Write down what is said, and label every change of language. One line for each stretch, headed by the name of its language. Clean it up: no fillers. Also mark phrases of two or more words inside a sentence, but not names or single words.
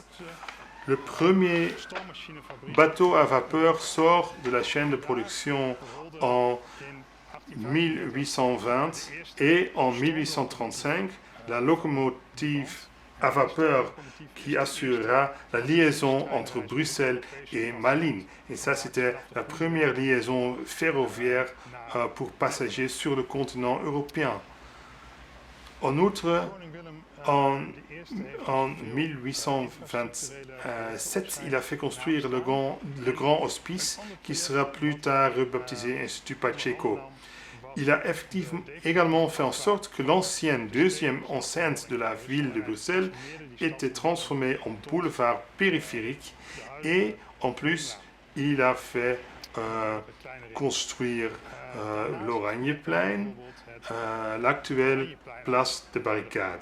French: Le premier bateau à vapeur sort de la chaîne de production en 1820 et en 1835, la locomotive à vapeur qui assurera la liaison entre Bruxelles et Malines. Et ça, c'était la première liaison ferroviaire pour passagers sur le continent européen. En outre,
Dutch: Koning Willem en, de Eerste heeft en veel
French: 1827, il a fait construire le grand hospice qui sera plus tard rebaptisé Institut Pacheco. Il a effectivement également fait en sorte que l'ancienne deuxième enceinte de la ville de Bruxelles était transformée en boulevard périphérique et en plus il a fait construire l'Oranjeplein, l'actuelle place de barricade.